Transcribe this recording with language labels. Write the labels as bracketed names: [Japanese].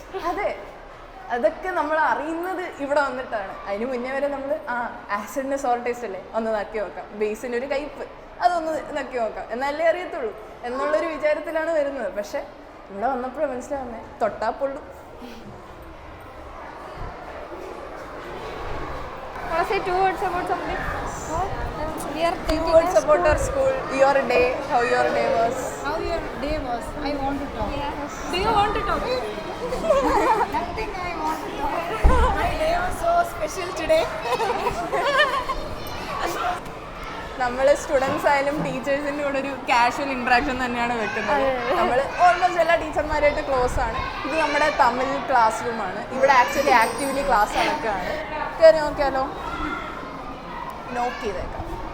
[Malayalam] അതെ, അതൊക്കെ നമ്മൾ അറിയുന്നത് ഇവിടെ വന്നിട്ടാണ്. അതിന് മുന്നേ വരെ നമ്മൾ ആസിഡിന് സോർ ടേസ്റ്റ് അല്ലേ, ഒന്ന് നക്കി നോക്കാം. ബേസിനൊരു കയ്പ്പ്, അതൊന്ന് നക്കി നോക്കാം, എന്നാലേ അറിയത്തുള്ളൂ എന്നുള്ളൊരു വിചാരത്തിലാണ് വരുന്നത്. പക്ഷെ ഇവിടെ വന്നപ്പോഴും മനസ്സിലാവുന്നേ തൊട്ടാ പൊള്ളും. [English] Say 2 words about something. We are 2 words about our school, your day, how your day was. How your day was? I want to talk. Yes. Do you want to talk? Nothing I want to talk. My day was so special today. [Malayalam] നമ്മൾ students ആയാലും ടീച്ചേഴ്സിൻ്റെ കൂടെ ഒരു casual interaction തന്നെയാണ് വെക്കുന്നത്. നമ്മൾ almost എല്ലാ ടീച്ചർമാരായിട്ട് close ആണ്. ഇത് നമ്മുടെ തമിഴ് ക്ലാസ് റൂമാണ്. ഇവിടെ ആക്ച്വലി ആക്റ്റീവ്ലി ക്ലാസ് നടക്കുകയാണ്. കയറി നോക്കിയാലോ? നോക്ക് ചെയ്തേക്കാം.